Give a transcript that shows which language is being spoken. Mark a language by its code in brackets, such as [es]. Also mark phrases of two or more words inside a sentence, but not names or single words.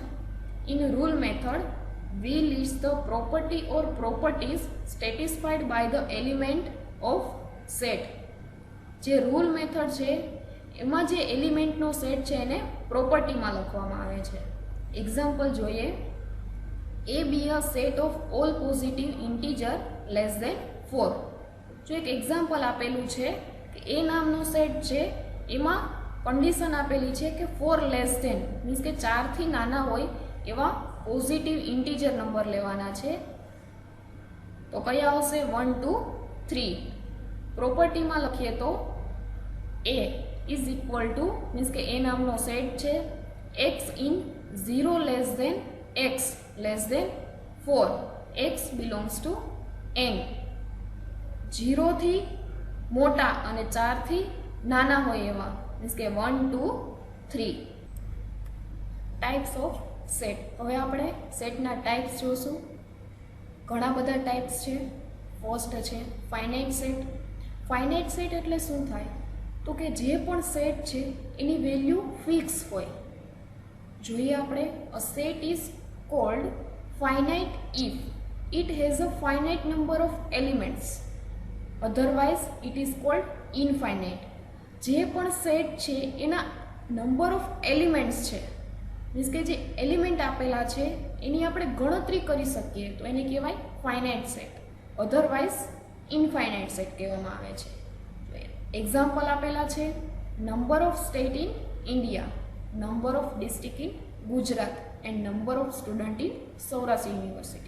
[en] In rule method we list the property or properties satisfied by the element of set. [gu] જે [en] rule method [gu] છે એમાં જે એલિમેન્ટનો સેટ છે એને પ્રોપર્ટીમાં લખવામાં આવે છે. એક્ઝામ્પલ જોઈએ. [en] A be a set of all positive integer less than 4. [gu] જો એક એક્ઝામ્પલ આપેલું છે કે એ નામનો સેટ છે એમાં કન્ડિશન આપેલી છે કે 4 [en] less than means [gu] કે 4થી નાના હોય એવા [en] positive integer number [gu] લેવાના છે. તો કયા આવશે? 1, 2, 3. પ્રોપર્ટીમાં લખીએ તો [en] A is equal to means [gu] કે એ નામનો સેટ છે [en] x in 0 less than x less than 4, x belongs to n. [gu] 0 થી મોટા અને 4 થી નાના હોય એવા મીન્સ કે 1, 2, 3. [en] types of set. [gu] હવે આપણે સેટના ટાઈપ્સ જોશું. ઘણા બધા ટાઈપ્સ છે. ફર્સ્ટ છે [en] finite set. finite set [gu] એટલે શું થાય તો કે જે પણ સેટ છે એની વેલ્યુ ફિક્સ હોય. જોઈએ આપણે. [en] a set is called finite if it has a finite number of elements, otherwise it is called infinite. [gu] જે પણ સેટ છે એના [en] number of elements [gu] છે, મીન્સ કે જે એલિમેન્ટ આપેલા છે એની આપણે ગણતરી કરી શકીએ તો એને કહેવાય [en] finite set, otherwise infinite set [gu] કહેવામાં આવે છે. એક્ઝામ્પલ આપેલા છે [en] number of state in India, number of district in Gujarat and number of student in Saurashtra University.